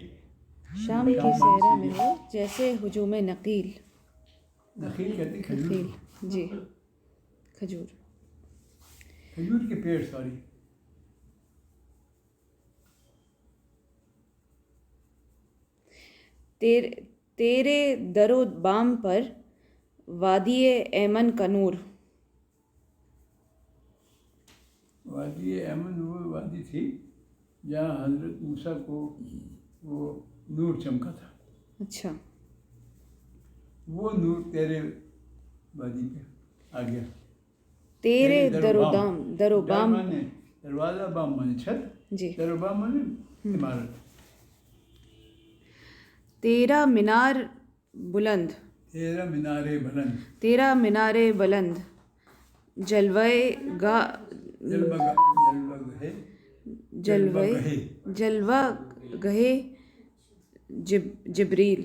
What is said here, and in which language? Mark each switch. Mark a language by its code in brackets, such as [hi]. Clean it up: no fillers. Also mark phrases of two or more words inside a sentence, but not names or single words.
[ur] شام کے صحرا میں ہو جیسے ہجوم نقیل. نخیل کہتے ہیں کھجور نخیل. کو. جی. کھجور. کھجور کے پیڑ. سوری. تیرے در و بام پر وادی ایمن کا نور. وادی ایمن وہ وادی تھی جہاں حضرت موسیٰ کو وہ نور چمکا تھا. اچھا. وہ نور تیرے وادی پہ آ گیا. تیرے در و بام. دروازہ، بام مانے چھت. جی. در و بام مانے عمارت. تیرا مینار بلند. تیرا مینار بلند، تیرا مینار بلند، جلوے گا جلوہ گہے جبریل